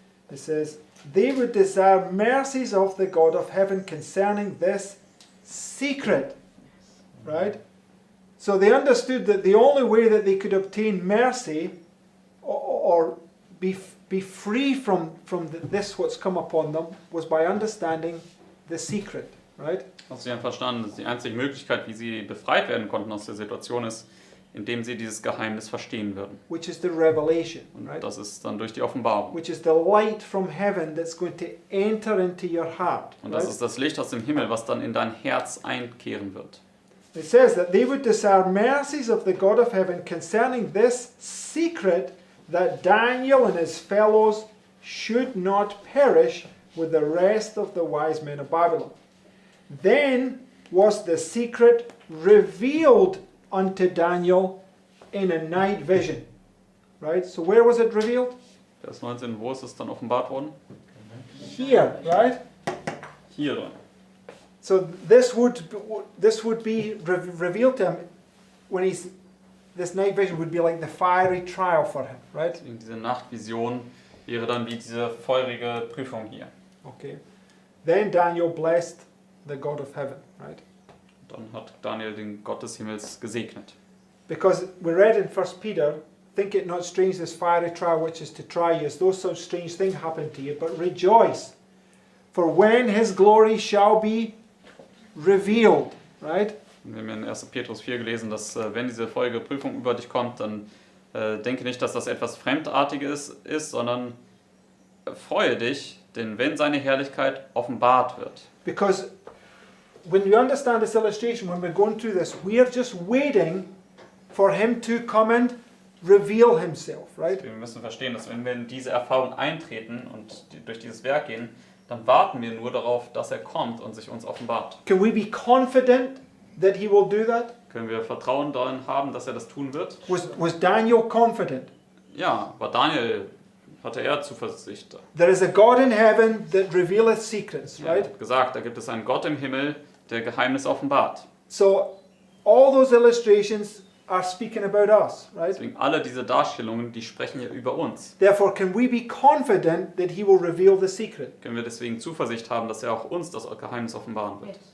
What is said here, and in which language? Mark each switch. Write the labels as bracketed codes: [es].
[en] It says, they would desire mercies of the God of heaven concerning this secret, right? So they understood that the only way that they could obtain mercy or be free from this what's come upon them was by understanding the secret, right? [de] Also sie haben verstanden, dass die einzige Möglichkeit, wie sie befreit werden konnten aus der Situation ist, indem sie dieses Geheimnis verstehen würden. [en] Which is the revelation, [de] Und [en] right? [de] das ist dann durch die Offenbarung. [en] Which is the light from heaven that's going to enter into your heart. [de] Und das [en] right? [de] ist das Licht aus dem Himmel, was dann in dein Herz einkehren wird. [en] It says that they would desire mercies of the God of heaven concerning this secret that Daniel and his fellows should not perish with the rest of the wise men of Babylon. Then was the secret revealed unto Daniel in a night vision. Right? So where was it revealed? [de] Vers 19, wo ist es dann offenbart worden? [en] Here, right? [de] Hier drin. [en] So this would be revealed to him when this night vision would be like the fiery trial for him, right? [de] Deswegen diese Nachtvision wäre dann wie diese feurige Prüfung hier. [en] Okay. Then Daniel blessed the God of heaven, right? [de] Dann hat Daniel den Gott des Himmels gesegnet. [en] Because we read in 1 Peter, think it not strange this fiery trial which is to try you, as though some strange thing happened to you, but rejoice, for when his glory shall be revealed, right? [de] Wir haben in 1. Petrus 4 gelesen, dass wenn diese feurige Prüfung über dich kommt, dann denke nicht, dass das etwas Fremdartiges ist, sondern freue dich, denn wenn seine Herrlichkeit offenbart wird. [en] Because when you understand this illustration, when we're going through this, we are just waiting for him to come and reveal himself, right? [de] Wir müssen verstehen, dass wenn wir in diese Erfahrung eintreten und durch dieses Werk gehen, dann warten wir nur darauf, dass er kommt und sich uns offenbart. [en] Can we be confident that he will do that? [de] Können wir Vertrauen darin haben, dass er das tun wird? [en] Was Daniel confident? [de] Ja, war Daniel, hatte er Zuversicht. [en] There is a God in heaven that revealeth secrets, [de] Ja, er [en] right? [de] hat gesagt, da gibt es einen Gott im Himmel, der Geheimnis offenbart. [en] So all those illustrations are speaking about us, right? [de] Deswegen alle diese Darstellungen, die sprechen ja über uns. [en] Therefore, can we be confident that he will reveal the secret? [de] Können wir deswegen Zuversicht haben, dass er auch uns das Geheimnis offenbaren wird?